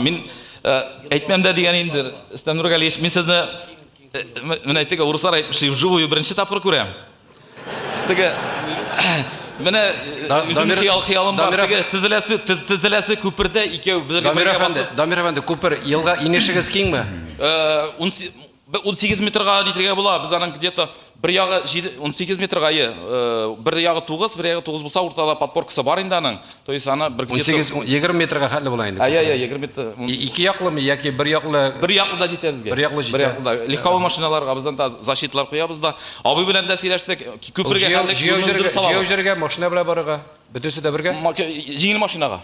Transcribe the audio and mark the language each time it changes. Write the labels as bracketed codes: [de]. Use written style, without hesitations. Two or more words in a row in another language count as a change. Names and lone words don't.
[tt] Мин әйтмәм дә дигән инде. Рөстәм Нургалиевич, мин сезне менә әйтегә урыслар әйтмешли, вживую беренче тапкыр күрәм. Теге менә үзем хыялым бар. Теге тезеләсе күпердә икәү безгә Дамир әфәнде, күпер елга инешегез киңме? 18 метрга җитәргә була. Без аның где-то бер ягы 18 метрга, бер ягы 9, бер ягы 9 булса, уртада подпоркасы бар инде аның. [ru] То есть [tt] аны бер 18-20 метрга хәтле була инде. 20 метр. Ике яклымы яки бер яклы? Бер яклы да җитә безгә. Бер яклы җитә. Легковой машиналарга бездән да защитлар куябыз да. Абый белән дә сөйләштек. Күпергә хәтлек җыяу җиргә машина белән барырга. Бөтенсе дә бергә? Җиңел машинага.